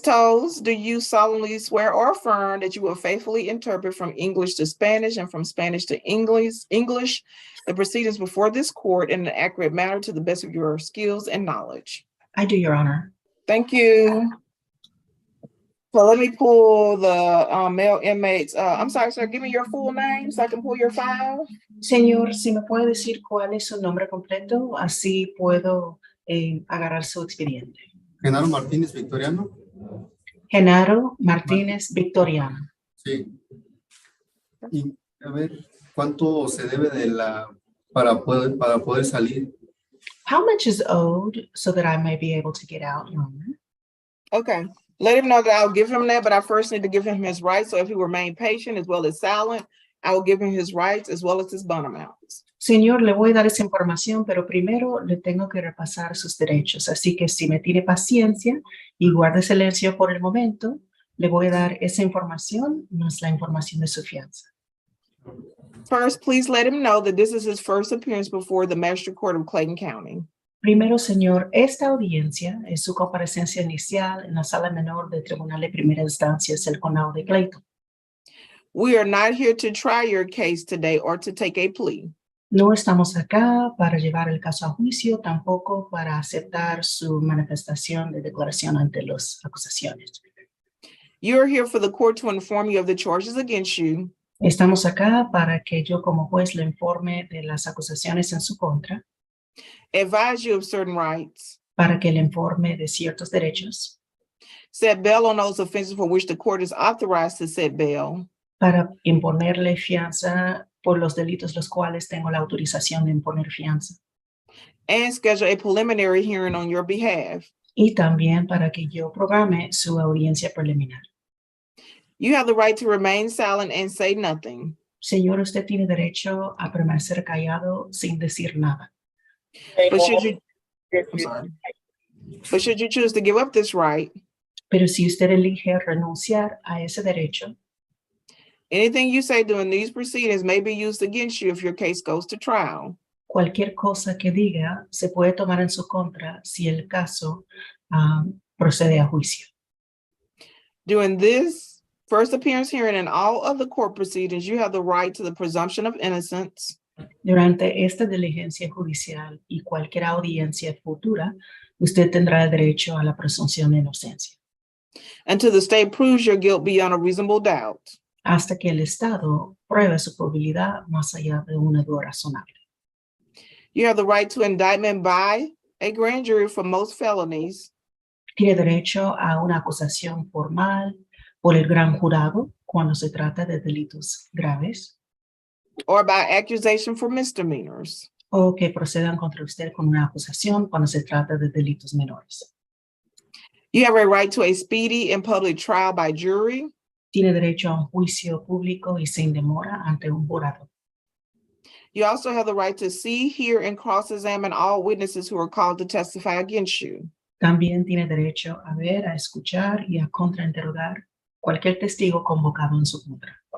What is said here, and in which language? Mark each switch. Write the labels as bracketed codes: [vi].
[en] Tolles, do you solemnly swear or affirm that you will faithfully interpret from English to Spanish and from Spanish to English, the proceedings before this court in an accurate manner to the best of your skills and knowledge? I do, Your Honor. Thank you. So let me pull the male inmates. I'm sorry, sir, give me your full name so I can pull your file. [es] Señor, si me puede decir cuál es su nombre completo, así puedo agarrar su expediente. Genaro Martínez Victoriano. Genaro Martínez Victoriano. Sí. Y a ver, ¿cuánto se debe de para poder salir? [en] How much is owed so that I may be able to get out, Your Honor? Okay, let him know that I'll give him that, but I first need to give him his rights. So if he remain patient as well as silent, I will give him his rights as well as his bond amounts. [es] Señor, le voy a dar esa información, pero primero le tengo que repasar sus derechos. Así que si me tiene paciencia y guarde silencio por el momento, le voy a dar esa información más la información de su fianza. [en] First, please let him know that this is his first appearance before the Magistrate Court of Clayton County. [es] Primero, señor, esta audiencia es su comparecencia inicial en la sala menor del Tribunal de Primera Instancia del Condado de Clayton. [en] We are not here to try your case today or to take a plea. [es] No estamos acá para llevar el caso a juicio, tampoco para aceptar su manifestación de declaración ante las acusaciones. [en] You are here for the court to inform you of the charges against you. [es] Estamos acá para que yo como juez le informe de las acusaciones en su contra, [en] Advise you of certain rights, [es] para que le informe de ciertos derechos, [en] set bail on those offenses for which the court is authorized to set bail, [es] para imponerle fianza por los delitos los cuales tengo la autorización de imponer fianza, [en] and schedule a preliminary hearing on your behalf. [es] y también para que yo programe su audiencia preliminar. [en] You have the right to remain silent and say nothing. [es] Señor, usted tiene derecho a permanecer callado sin decir nada. [en] But should you choose to give up this right, [es] Pero si usted elige renunciar a ese derecho, [en] anything you say during these proceedings may be used against you if your case goes to trial. [es] cualquier cosa que diga se puede tomar en su contra si el caso procede a juicio. [en] During this first appearance hearing and all other court proceedings, you have the right to the presumption of innocence, [es] Durante esta diligencia judicial y cualquier audiencia futura, usted tendrá el derecho a la presunción de inocencia, [en] until the state proves your guilt beyond a reasonable doubt. [es] hasta que el Estado pruebe su culpabilidad más allá de una duda razonable. [en] You have the right to indictment by a grand jury for most felonies, [es] Tiene derecho a una acusación formal por el gran jurado cuando se trata de delitos graves [en] or by accusation for misdemeanors. [es] o que procedan contra usted con una acusación cuando se trata de delitos menores. [en] You have a right to a speedy and public trial by jury. [es] Tiene derecho a un juicio público y sin demora ante un jurado. [en] You also have the right to see, hear, and cross-examine all witnesses who are called to testify against you. [es] También tiene derecho a ver, a escuchar y a contrainterrogar cualquier testigo convocado en su contra.